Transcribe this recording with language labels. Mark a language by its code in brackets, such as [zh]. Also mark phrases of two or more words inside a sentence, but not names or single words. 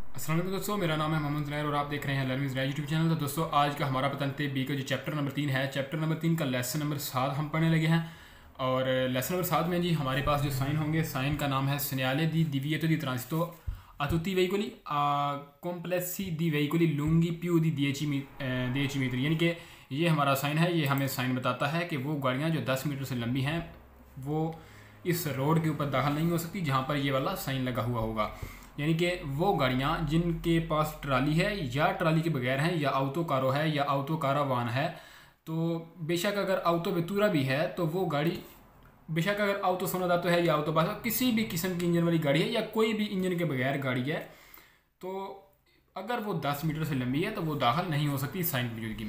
[hi] अस्सलाम वालेकुम दोस्तों, मेरा नाम है मोहम्मद ज़ुनैर और आप देख रहे हैं लर्निंग ज़ुनैर यूट्यूब चैनल। तो दोस्तों आज का हमारा पतंते बी का जो [en] chapter number [hi] 3 है, [en] chapter number [hi] 3 का [en] lesson number [hi] 7 हम पढ़ने लगे हैं। और [en] lesson number [hi] 7 में जी हमारे पास जो साइन होंगे, साइन का नाम है [it] segnale di divieto di transito a tutti i veicoli complessi di veicoli lunghi più di 10 [hi] मीटर, यानी कि ये हमारा साइन है। ये हमें साइन बताता है कि वो गाड़ियाँ जो 10 मीटर से लंबी हैं वो इस रोड के ऊपर दाखिल नहीं हो सकती जहाँ पर ये वाला साइन लगा हुआ होगा। यानी कि वो गाड़ियाँ जिनके पास ट्राली है या ट्राली के बगैर हैं या [it] autocarro [hi] है या [it] autocaravan [hi] है, तो बेशक अगर [it] autovettura [hi] भी है तो वो गाड़ी, बेशक अगर [it] autosnodato [hi] है या [it] autobus, [hi] किसी भी किस्म की इंजन वाली गाड़ी है या कोई भी इंजन के बगैर गाड़ी है, तो अगर वो 10 मीटर से लंबी है तो वो दाखिल नहीं हो सकती साइन की मौजूदगी में।